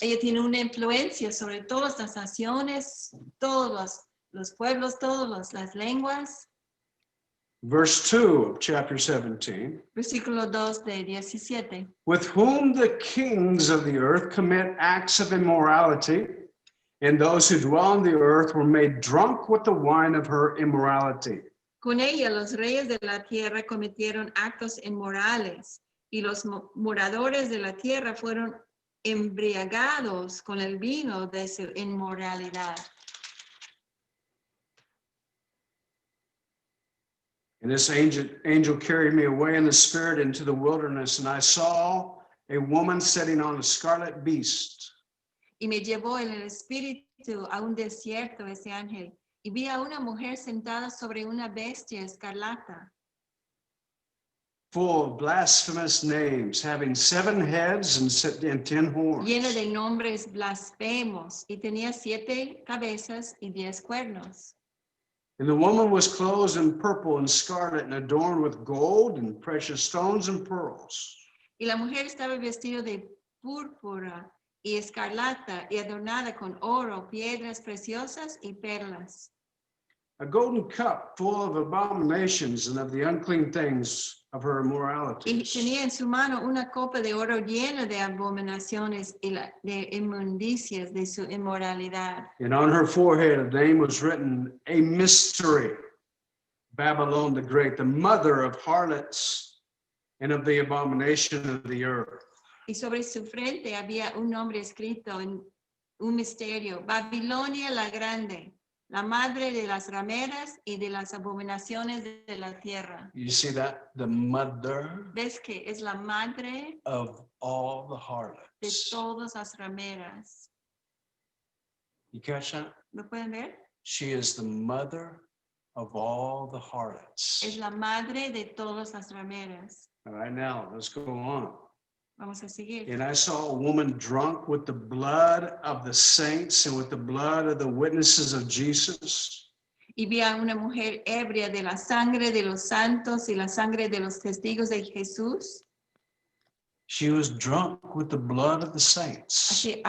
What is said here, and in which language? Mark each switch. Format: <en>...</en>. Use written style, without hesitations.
<es>Ella tiene una influencia sobre todas las naciones, todos los pueblos, todas las lenguas.</es> <en>Verse 2 of chapter 17.</en> <es>Versículo 2 de 17.</es> <en>With whom the kings of the earth commit acts of immorality, and those who dwell on the earth were made drunk with the wine of her immorality.</en> <es>Con ella los reyes de la tierra cometieron actos inmorales y los moradores de la tierra fueron embriagados con el vino de su inmoralidad.</es> <en>And this angel carried me away in the spirit into the wilderness, and I saw a woman sitting on a scarlet beast.</en> <es>Y me llevó en el espíritu a un desierto ese ángel, y vi a una mujer sentada sobre una bestia escarlata,</es> <en>Full of blasphemous names, having 7 heads and 10 horns.</en> <es>llena de nombres blasfemos, y tenía 7 cabezas y 10 cuernos.</es> <en>And the woman was clothed in purple and scarlet and adorned with gold and precious stones and pearls.</en> <es>Y la mujer estaba vestida de púrpura y escarlata y adornada con oro, piedras preciosas y perlas.</es> <en>A golden cup full of abominations and of the unclean things of her</en> <es>Y</es> <en>immoralities.</en> <es>tenía en su mano una copa de oro llena de abominaciones y de inmundicias de su inmoralidad.</es> <en>And on her forehead a name was written, a mystery, Babylon the Great, the mother of harlots and of the abomination of the earth.</en> <es>Y sobre su frente había un nombre escrito en un misterio, Babilonia la Grande, la madre de las rameras y de las abominaciones de la tierra.</es> <en>You see that? The mother</en> <es>¿Ves que es la madre</es> <en>of all the</en> <es>de</es> <en>harlots.</en> <es>todas las rameras?</es> <en>You catch that?</en> <es>¿Lo pueden ver?</es> <en>She is the mother of all the</en> <es>Es</es> <en>harlots.</en> <es>la madre de todas las rameras.</es> <en>All right, now let's go on.</en> <es>Vamos a seguir.</es> <en>And I saw a woman drunk with the blood of the saints and with the blood of the witnesses of Jesus.</en> <es>Y vi a una mujer ebria de la sangre de los santos y la sangre de los testigos de Jesús.</es> <en>She was drunk with the blood of the saints.</en>